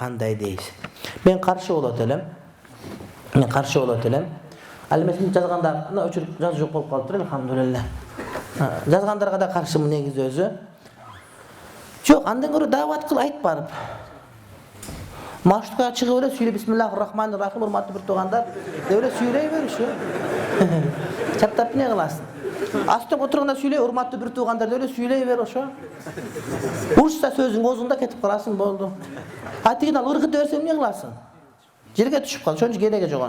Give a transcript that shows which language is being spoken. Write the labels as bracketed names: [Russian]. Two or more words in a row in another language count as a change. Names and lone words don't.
[Kyrgyz] Кандай дейсиз? Мен каршы болот элем. Ал эми жазганда өчүрүп жазуу жок болуп калыптыр, алхамдулилла. Жазгандарга да каршымын негизи өзү. Жок, андан көрө даават кыл, айт барып. Машыкка чыгып эле сүйлөп [Arabic] بسم الله الرحمن الرحيم, [Kyrgyz] урматтуу бир туугандар, деп эле сүйлөй бериши. Чаптап эмне кыласың? Астын отурганда сүйлөй, урматтуу бир туугандар деп эле сүйлөй бер ошо. Урушса сөзүң оозуңда кетип каласың, болду. Атигин ал ыргыта берсең эмне кыласың? Жерге түшүп кал, ошончо кереги жок.